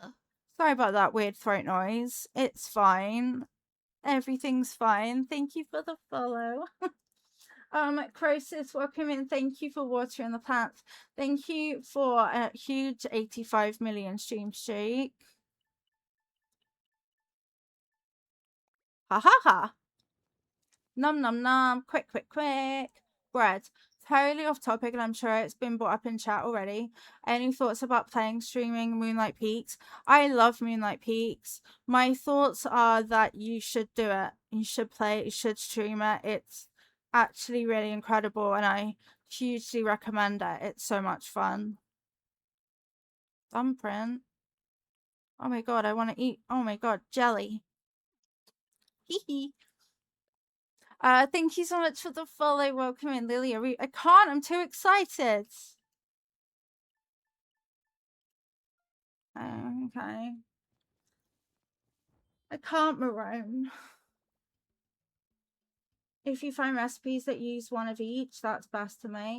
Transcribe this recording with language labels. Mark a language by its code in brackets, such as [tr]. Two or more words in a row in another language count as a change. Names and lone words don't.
[en] Oh! Sorry about that weird throat noise. It's fine. Everything's fine. Thank you for the follow. Croesus, welcome in. Thank you for watering the plants. Thank you for a huge 85 million stream streak. Ha ha ha. Num num num. Quick, quick, quick. Bread. Totally off topic, and I'm sure it's been brought up in chat already. Any thoughts about playing streaming Moonlight Peaks? I love Moonlight Peaks. My thoughts are that you should do it. You should play it. You should stream it. It's actually really incredible, and I hugely recommend it. It's so much fun. Thumbprint. Oh my god, I want to eat. Oh my god, jelly. Hee hee. Thank you so much for the follow. Welcome in, Lily. I can't. I'm too excited. Okay. I can't, Marone. If you find recipes that use one of each, that's best to make.